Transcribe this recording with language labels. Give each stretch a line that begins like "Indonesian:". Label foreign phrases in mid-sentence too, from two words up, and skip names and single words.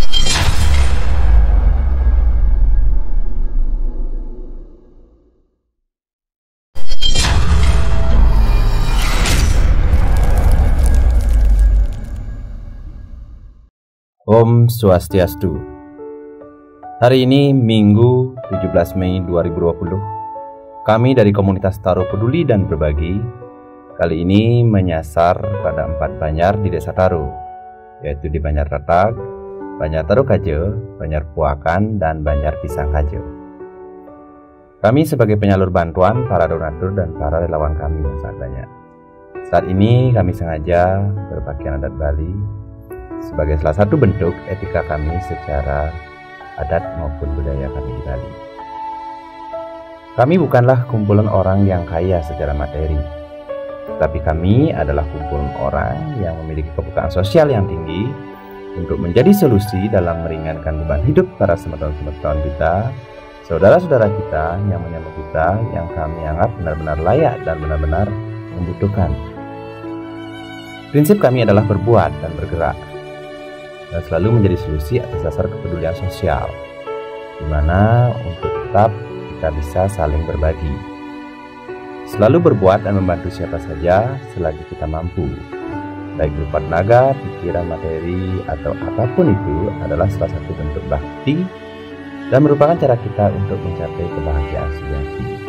Balinese: Om Swastiastu.
Indonesian: Hari ini Minggu 17 Mei 2020. Kami dari komunitas Taro Peduli dan Berbagi kali ini menyasar pada 4 Banjar di Desa Taro, yaitu di Banjar Ratak, Banjar Taro Kaje, Banjar Puakan, dan Banjar Pisang Kaje. Kami sebagai penyalur bantuan, para donatur, dan para relawan kami yang sangat banyak. Saat ini kami sengaja berpakaian adat Bali sebagai salah satu bentuk etika kami secara adat maupun budaya kami di Bali. Kami bukanlah kumpulan orang yang kaya secara materi, tapi kami adalah kumpulan orang yang memiliki kepekaan sosial yang tinggi untuk menjadi solusi dalam meringankan beban hidup para semeton-semeton kita, saudara-saudara kita yang menyambut kita, yang kami anggap benar-benar layak dan benar-benar membutuhkan. Prinsip kami adalah berbuat dan bergerak, dan selalu menjadi solusi atas dasar kepedulian sosial, di mana untuk tetap kita bisa saling berbagi, selalu berbuat dan membantu siapa saja selagi kita mampu, baik berupa tenaga, pikiran, materi, atau apapun itu adalah salah satu bentuk bakti dan merupakan cara kita untuk mencapai kebahagiaan sejati.